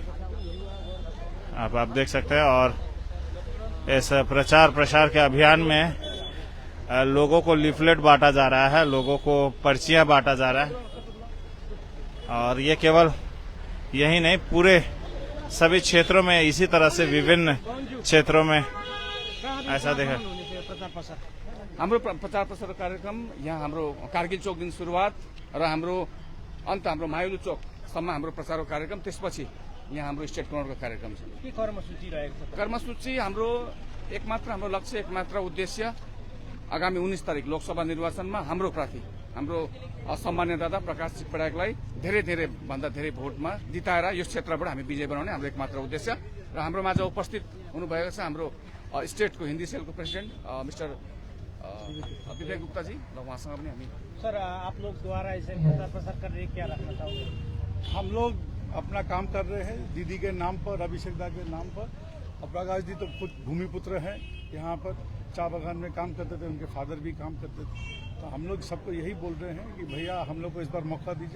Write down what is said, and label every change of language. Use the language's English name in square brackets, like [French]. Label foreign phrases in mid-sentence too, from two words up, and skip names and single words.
[Hindi] आप देख सकते हैं, और इस प्रचार प्रसार के अभियान में लोगों को लिफलेट बांटा जा रहा है, लोगों को पर्चियां बांटा जा रहा है, और ये केवल यही नहीं, पूरे सभी क्षेत्रों में इसी तरह से विभिन्न क्षेत्रों में ऐसा देखा। [Nepali] हाम्रो प्रचार प्रसार कार्यक्रम यहाँ हाम्रो कारगिल चौकदेखि सुरुवात र हाम्रो अन्त हाम्रो मायुलु चौकसम्म हाम्रो प्रचारको कार्यक्रम, त्यसपछि यहाँ हाम्रो स्टेट कमान्डको कार्यक्रम छ। के कर्मसूची रहेको छ? कर्मसूची हाम्रो एकमात्र हाम्रो लक्ष्य, एकमात्र उद्देश्य आगामी 19 तारिक लोकसभा निर्वाचनमा हाम्रो प्रार्थी, हाम्रो सम्मान्य दादा प्रकाश चिकबराईलाई धेरै भन्दा धेरै भोटमा जिताएर यो क्षेत्रबाट हामी विजय बनाउने हाम्रो एकमात्र उद्देश्य। र हाम्रो माझ उपस्थित हुनुभएको छ हाम्रो स्टेटको हिन्दी सेलको प्रेसिडेन्ट मिस्टर विवेक गुप्ता जी, र उहाँसँग पनि हामी। [Hindi] सर, आप लोग द्वारा ऐसे प्रचार प्रसार कर रहे हैं, क्या रखना चाहोगे? हम लोग अपना काम कर रहे हैं दीदी के नाम पर, अभिषेक दा के नाम पर। और प्रकाश जी तो खुद भूमिपुत्र हैं, यहाँ पर चाय बागान में काम करते थे, उनके फादर भी काम करते थे। तो हम लोग सबको यही बोल रहे हैं कि भैया हम लोग को इस बार मौका दीजिए।